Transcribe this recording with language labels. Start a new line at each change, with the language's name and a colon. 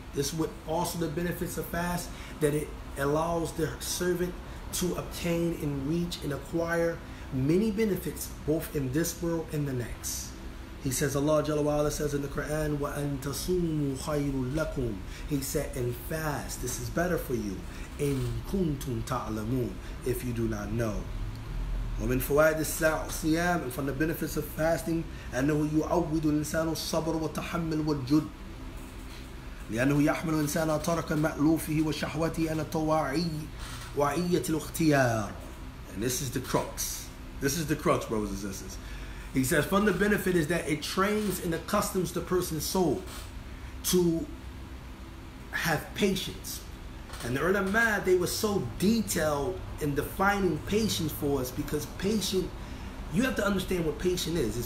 English: This is what also the benefits of fast, that it allows the servant to obtain and reach and acquire many benefits both in this world and the next. He says, Allah Jalla wa Ala says in the Quran,
Arabic: وَأَن تَصُومُوا خَيْرٌ لَكُمْ.
English: He said, and fast, this is better for you.
Arabic: إِن كُنْتُمْ تَعْلَمُونَ,
English: if you do not know.
Arabic: ومن فوائد الصيام,
English: and from the benefits of fasting,
Arabic: أنه يعود الإنسان الصبر والتحمل والجد. لأنه يحمل الإنسان ترك مألوفه وشهوته على طواعية الاختيار.
English: And this is the crux. This is the crux, brothers and sisters. He says, from the benefit is that it trains and accustoms the person's soul to have patience. And the ulama, they were so detailed in defining patience for us, because patient, you have to understand what patient is.